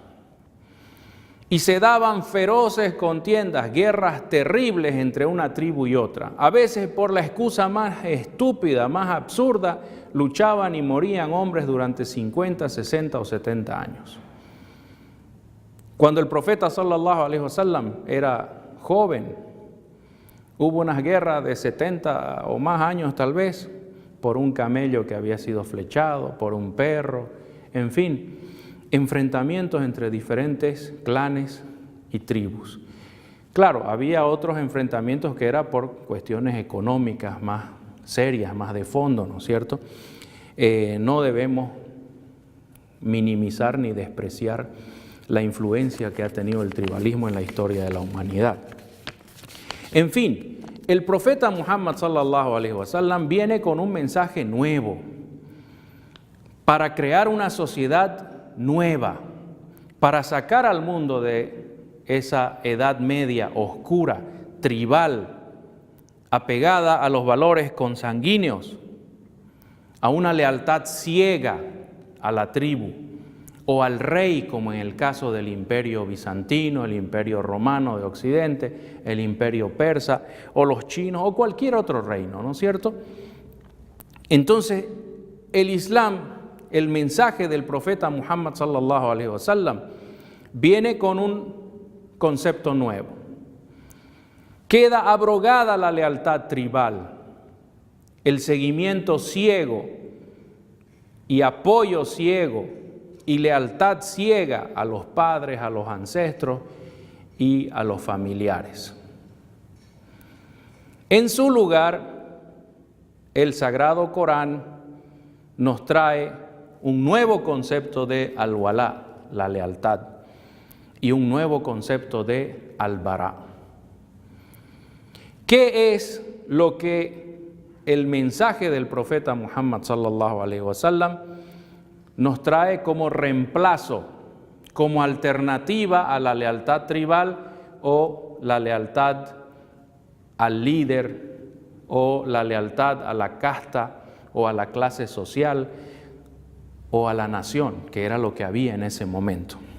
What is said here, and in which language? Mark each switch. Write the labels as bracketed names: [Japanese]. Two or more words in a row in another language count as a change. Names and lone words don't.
[Spanish] Y se daban feroces contiendas, guerras terribles entre una tribu y otra. A veces por la excusa más estúpida, más absurda, luchaban y morían hombres durante 50, 60 o 70 años. Cuando el profeta [Arabic] صلى الله عليه وسلم [Spanish] era joven, hubo unas guerras de 70 o más años tal vez, por un camello que había sido flechado, por un perro, en fin, enfrentamientos entre diferentes clanes y tribus. Claro, había otros enfrentamientos que eran por cuestiones económicas más serias, más de fondo, ¿no es cierto? No debemos minimizar ni despreciar la influencia que ha tenido el tribalismo en la historia de la humanidad. En fin, el profeta Muhammad [Arabic] صلى الله عليه وسلم [Spanish] viene con un mensaje nuevo para crear una sociedad nueva, para sacar al mundo de esa edad media oscura, tribal, apegada a los valores consanguíneos, a una lealtad ciega a la tribu o al rey, como en el caso del imperio bizantino, el imperio romano de Occidente, el imperio persa, o los chinos, o cualquier otro reino, ¿no es cierto? Entonces, el Islam, el mensaje del profeta Muhammad [Arabic] صلى الله عليه وسلم, [Spanish] viene con un concepto nuevo. Queda abrogada la lealtad tribal, el seguimiento ciego y apoyo ciego y lealtad ciega a los padres, a los ancestros y a los familiares. En su lugar, el Sagrado Corán nos trae un nuevo concepto de al-walá, la lealtad, y un nuevo concepto de al-bará. ¿Qué es lo que el mensaje del profeta Muhammad [Arabic] صلى الله عليه وسلم [Spanish] nos trae como reemplazo, como alternativa a la lealtad tribal o la lealtad al líder o la lealtad a la casta o a la clase social o a la nación, que era lo que había en ese momento?